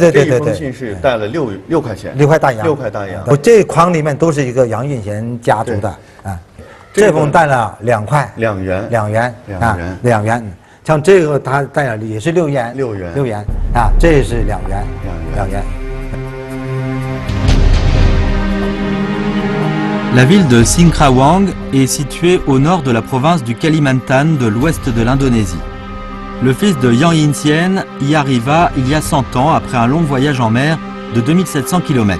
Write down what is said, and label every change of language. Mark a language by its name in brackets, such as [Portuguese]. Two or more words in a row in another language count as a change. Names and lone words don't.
[Chinese] 这一封信是带了6块钱，6块大洋。我这筐里面都是一个杨应贤家族的啊，这封带了2块，2元。像这个他带了也是6元啊，这是2元。 [French] La ville de Singkrawang est située au nord de la province du Kalimantan de l'ouest de l'Indonésie. Le fils de Yang Yinsien y arriva il y a 100 ans après un long voyage en mer de 2700 km.